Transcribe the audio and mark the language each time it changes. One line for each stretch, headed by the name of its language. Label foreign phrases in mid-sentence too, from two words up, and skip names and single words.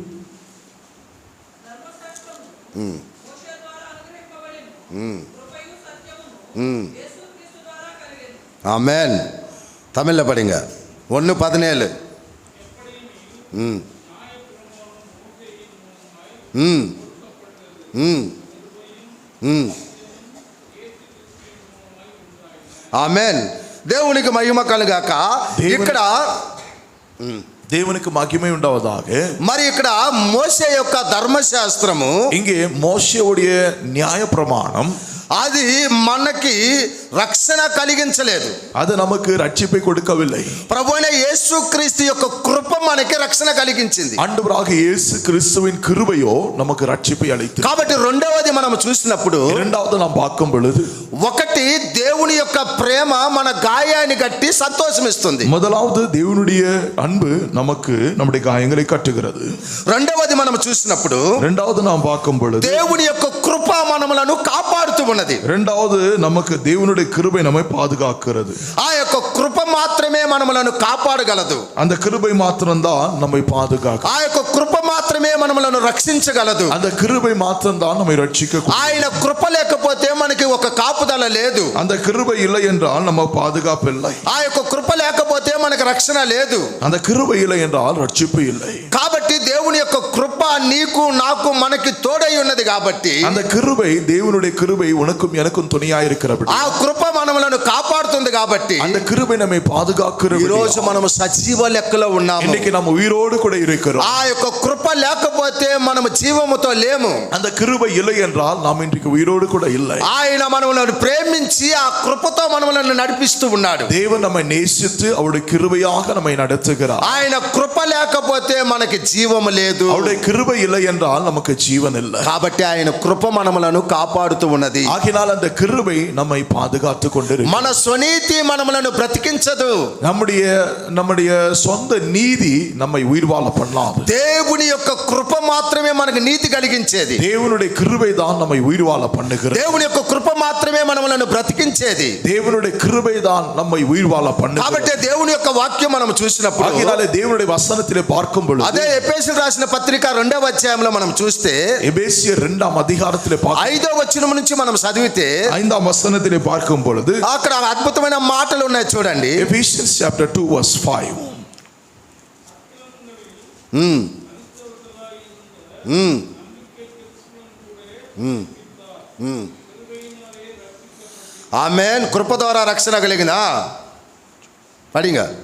Tamil: ஆமென். தமிழ்ல படிங்க. 1:17.
Telugu: ఆమెన్. దేవునికి మహిమ కలుగాక. ఇక్కడ దేవునికి మహిమ ఉండవதாக. మరి ఇక్కడ మోషే యొక్క ధర్మశాస్త్రము,
Tamil: இங்கே மோசேவுடைய நியாய பிரமாணம்
Telugu: అది మనకి రక్షణ కలిగించలేదు.
Tamil: அது நமக்கு ரட்சிப்பை கொடுக்கவில்லை.
Telugu: ప్రభువైన యేసుక్రీస్తు యొక్క కృప మనకి రక్షణ కలిగించింది.
Tamil: ஆண்டவராக இயேசு கிறிஸ்துவின் கிருபையோ நமக்கு ரட்சிப்பை அளித்தது.
Telugu: కాబట్టి రెండవది మనం చూసినప్పుడు,
Tamil: இரண்டாவது நாம் பார்க்கும் பொழுது
Telugu: ఒకటి దేవుని యొక్క ప్రేమ మన గాయాన్ని కట్టి సంతోషం ఇస్తుంది.
Tamil: முதலாவது தேவனுடைய அன்பு நமக்கு நம்முடைய காயங்களை கட்டுகிறது.
Telugu: రెండవది మనం చూసినప్పుడు,
Tamil: இரண்டாவது நாம் பார்க்கும் பொழுது
Telugu: దేవుని యొక్క కృప మనలను కాపాడుతూ ఉన్నది.
Tamil: இரண்டாவது நமக்கு தேவனுடைய கிருபை நம்மை பாதுகாக்கிறது.
Telugu: ఆ యొక్క కృప మాత్రమే మనలను కాపాడగలదు.
Tamil: அந்த கிருபை மாத்திரம்தான் நம்மை பாதுகாக்கும்.
Telugu: ఆ యొక్క కృప మాత్రమే మనలను రక్షించగలదు.
Tamil: அந்த கிருபை மாத்திரம்தான் நம்மை ரட்சிக்கும்.
Telugu: ఆయన కృప లేకపోతే మనకి ఒక కాపుదల లేదు.
Tamil: அந்த கிருபை இல்லை என்றால் நம்ம பாதுகாப்பு இல்லை.
Telugu: ఆ యొక్క కృప లేకపోతే మనకి రక్షణ లేదు.
Tamil: அந்த கிருபை இல்லை என்றால் ரட்சிப்பு இல்லை.
Telugu: కాబట్టి దేవుని యొక్క కృప నీకు నాకు మనకి తోడై ఉన్నది. కాబట్టి
Tamil: அந்த கிருபை தேவனுடைய கிருபை உனக்கும் எனக்கும் துணையாய் இருக்கிறது.
Telugu: ఆ కృప మనలను కాపాడుతుంది. కాబట్టి
Tamil: அந்த கிருபை நம்மை பாதுகாக்கிறது.
Telugu: ఈ రోజు మనం సజీవ లెక్కలో ఉన్నాము.
Tamil: இன்னைக்கு நம்ம உயிரோடு கூட இருக்கிறோம்.
Telugu: ఆ యొక్క కృప లేకపోతే మనం జీవముతో లేము.
Tamil: அந்த கிருபை இல்லை என்றால் நாம் இன்றைக்கு உயிரோடு கூட இல்லை.
Telugu: ఆయన మనలను ప్రేమించి ఆ కృపతో మనలను నడిపిస్తూ ఉన్నాడు.
Tamil: தேவன் நம்மை நேசித்து அவருடைய கிருபையாக நம்மை நடத்துகிறார்.
Telugu: ఆయన కృప లేకపోతే మనకి జీవము లేదు.
Tamil: அவருடைய கிருபை இல்லை என்றால் நமக்கு ஜீவன் இல்லை.
Telugu: కాబట్టి ఆయన కృప మనలను కాపాడుతూ ఉన్నది.
Tamil: ஆகினால் அந்த கிருபை நம்மை பாதுகாத்து கொண்டிருக்கிறது.
Telugu: మన స్వనీతి మనలను బ్రతికించదు.
Tamil: நம்முடைய சொந்த நீதி நம்மை உயிர் வாழ பண்ணலாம்.
Telugu: దేవుని యొక్క కృప మాత్రమే మనకు నీతి కలిగించేది.
Tamil: தேவனுடைய கிருபை தான் நம்மை உயிர் வாழ பண்ணுகிறது.
Telugu: దేవుని యొక్క కృప మాత్రమే మనలను బ్రతికించేది.
Tamil: தேவனுடைய கிருபை தான் நம்மை உயிர் வாழ பண்ணுகிறது.
Telugu: కాబట్టి దేవుని యొక్క వాక్యం మనం చూసినప్పుడు,
Tamil: ஆகினாலே தேவனுடைய வசனத்திலே பார்க்கும் பொழுது,
Telugu: అదే ఎఫెసీయులకు రాసిన పత్రిక 2వ అధ్యాయంలో మనం చూస్తే,
Tamil: எபேசியர் 2ஆம் அதிகாரத்திலே
Telugu: 5వ వచనం నుంచి మనం చదివితే
Tamil: 5ஆம் వచనத்திலே பார்க்கும் பொழுது
Telugu: అక్కడ అద్భుతమైన మాటలు ఉన్నాయి. చూడండి,
English: Ephesians chapter 2 verse 5.
Telugu: ఆమేన్. కృప ద్వారా రక్షణ కలిగిన పడింగ